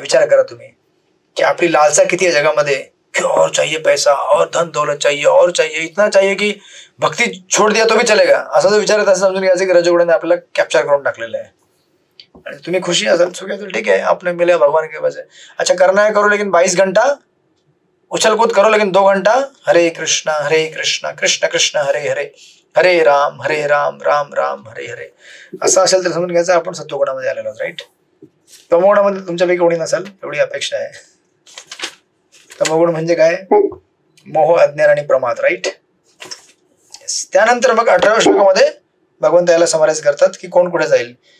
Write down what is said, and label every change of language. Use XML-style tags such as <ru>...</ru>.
<mr>विचार करा तुम्ही की आपली लालसा किती आहे जगामध्ये, की</mr> <hi>और चाहिए पैसा, और धन दौलत चाहिए, और चाहिए, इतना चाहिए की भक्ती छोड़ दिया तो भी चलेगा,</hi> <mr>असा जो विचार आहे असं समजून घ्यायचं की रजोगुणाने आपल्याला कॅप्चर करून टाकलेलं आहे. आणि तुम्ही खुशी असाल, सुखी असाल,</mr> <hi>ठीक है, आपने मिले भगवान के पास. अच्छा करना है करो, लेकिन 22 घंटा उछल कूद करो, लेकिन 2 घंटा</hi> <sa>हरे कृष्णा कृष्ण कृष्ण हरे हरे,</sa> <hi>हरे राम राम राम हरे हरे.</hi> <mr>असं असेल तर समजून घ्यायचं आपण सत्वगुणामध्ये आलेलो, राईट. तमोगुणामध्ये तुमच्यापैकी कोणी नसाल एवढी अपेक्षा आहे. तमोगुण म्हणजे काय, मोह, अज्ञान आणि प्रमाद, राईट. त्यानंतर मग 18व्या श्लोकामध्ये भगवंत याला समराईज करतात की कोण कुठे जाईल.</mr>